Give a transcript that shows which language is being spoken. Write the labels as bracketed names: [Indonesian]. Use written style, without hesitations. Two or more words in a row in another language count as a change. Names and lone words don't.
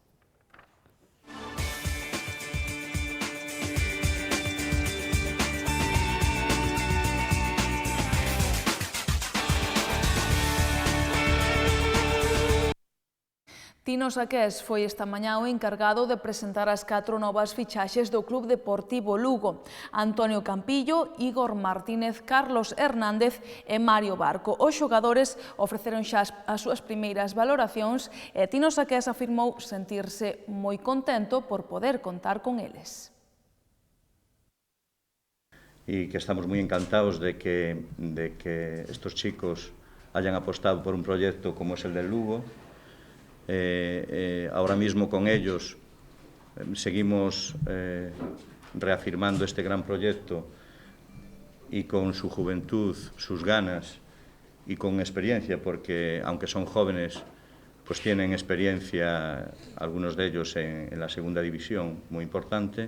[Galician] Tino Saqués foi esta mañá o encargado de presentar as 4 novas fichaxes do Club Deportivo Lugo. Antonio Campillo, Igor Martínez, Carlos Hernández e Mario Barco. Os xogadores ofreceron xa as súas primeiras valoracións e Tino Saqués afirmou sentirse moi contento por poder contar con eles. [Spanish] Y que estamos muy encantados de que estos chicos hayan apostado por un proyecto como es el del Lugo. Ahora mismo con ellos seguimos reafirmando este gran proyecto y con su juventud, sus ganas y con experiencia, porque aunque son jóvenes, pues tienen experiencia, algunos de ellos en la segunda división, muy importante.